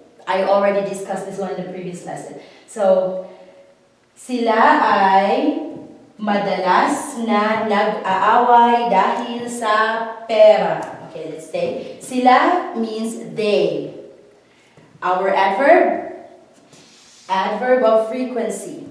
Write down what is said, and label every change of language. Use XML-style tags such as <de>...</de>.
<en>I already discussed this one in the previous lesson.</en> <tl>So, sila ay madalas na nag-aaway dahil sa pera.</tl> <en>Okay, let's say. Sila means they. Our adverb of frequency.</en>